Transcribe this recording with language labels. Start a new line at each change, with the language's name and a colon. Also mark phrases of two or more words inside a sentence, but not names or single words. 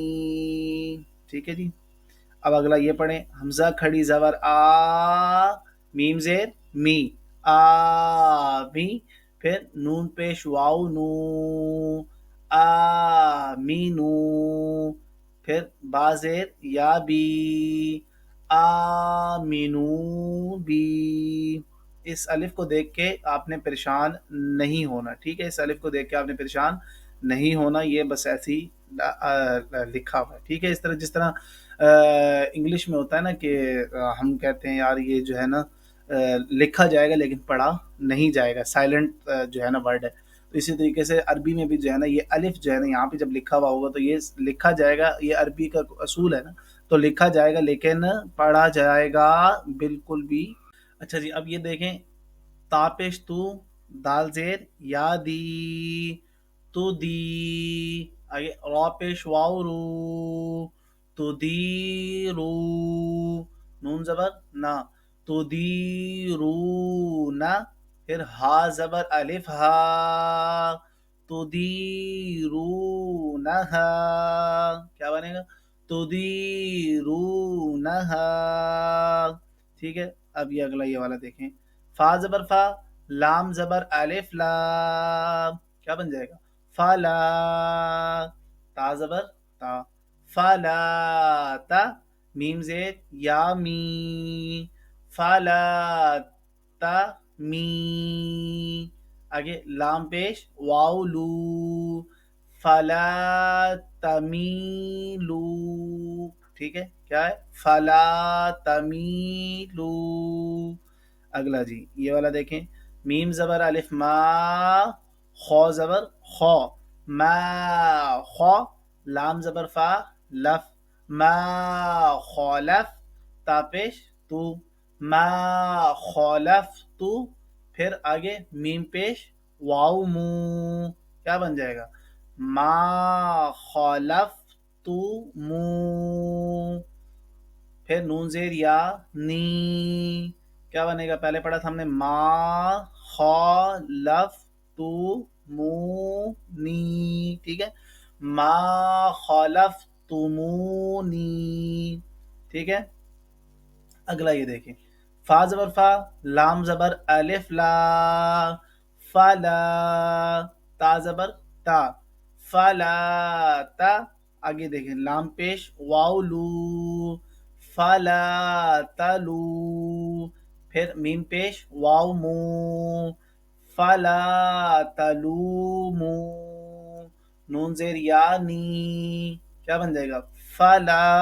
Urdu: ٹھیک ہے جی. اب اگلا یہ پڑھیں حمزہ کھڑی زبر آ میم زیر می آ می پھر نون پیش واو نو آ می نو پھر با زیر یا بی
Arabic: آمینو بی.
Urdu: اس الف کو دیکھ کے آپ نے پریشان نہیں ہونا. ٹھیک ہے. اس الف کو دیکھ کے آپ نے پریشان نہیں ہونا یہ بس ایسی لکھا ہوا ہے. ٹھیک ہے. اس طرح جس طرح انگلش میں ہوتا ہے نا کہ ہم کہتے ہیں یار یہ جو ہے نا لکھا جائے گا لیکن پڑھا نہیں جائے گا سائلنٹ جو ہے نا ورڈ ہے. تو اسی طریقے سے عربی میں بھی جو ہے نا یہ الف جو ہے نا یہاں پہ جب لکھا ہوا ہوگا تو یہ لکھا جائے گا. یہ عربی کا اصول ہے نا تو لکھا جائے گا لیکن پڑھا جائے گا بالکل بھی. اچھا جی اب یہ دیکھیں تاپش تو دال زیر یا دی تو دی آگے را پیش واو رو تو دی رو نون زبر نا تو دی رو نا پھر ہا زبر الف ہا
Arabic: تو دی رو نہ
Urdu: کیا بنے گا
Arabic: تو دی رو نہ.
Urdu: ٹھیک ہے. اب یہ اگلا یہ والا دیکھیں فا زبر فا لام زبر الف لا کیا بن جائے گا فلا تا زبر تا فلا تا میم زیر یا می فلا تا می آگے لام پیش واو لو
Arabic: فلا تمیلو.
Urdu: ٹھیک ہے. کیا ہے
Arabic: فلا تمیلو.
Urdu: اگلا جی یہ والا دیکھیں میم زبر الف ما خو زبر خو ما خو لام زبر فا لف ما خالف تا پیش تو ما خالف تو پھر آگے میم پیش واو مو کیا بن جائے گا
Arabic: ما خالف تو مو
Urdu: پھر نون زیر یا نی کیا بنے گا پہلے پڑھا تھا ہم نے
Arabic: ما خالف تو
Urdu: مو نی ٹھیک ہے
Arabic: ما خالف تمونی
Urdu: ٹھیک ہے اگلا یہ دیکھیں فا زبر فا لام زبر الف لا فلا تا زبر تا فلا تا آگے دیکھیں لام پیش واو لو فلا تلو پھر میم پیش واو مو
Arabic: فلا تلومو
Urdu: نون زیر یا نی کیا بن جائے گا فلا